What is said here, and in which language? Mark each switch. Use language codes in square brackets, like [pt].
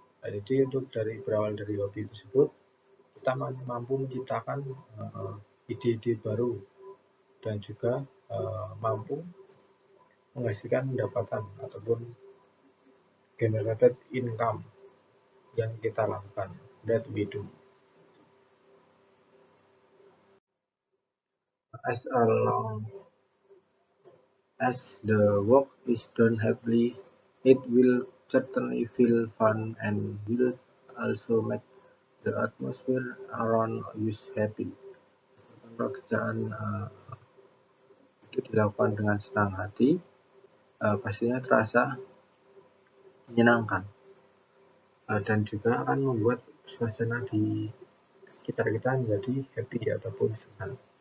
[id] Nah, jadi untuk berawal dari hobi tersebut kita mampu menciptakan ide-ide baru dan juga mampu menghasilkan pendapatan ataupun [en] generated income [id] yang kita lakukan, [en] that we do. As long as the work is done happily, it will certainly feel fun and will also make the atmosphere around you happy. [id] Pekerjaan itu dilakukan dengan senang hati, pastinya terasa menyenangkan dan juga akan membuat suasana di sekitar kita menjadi happy ataupun senang.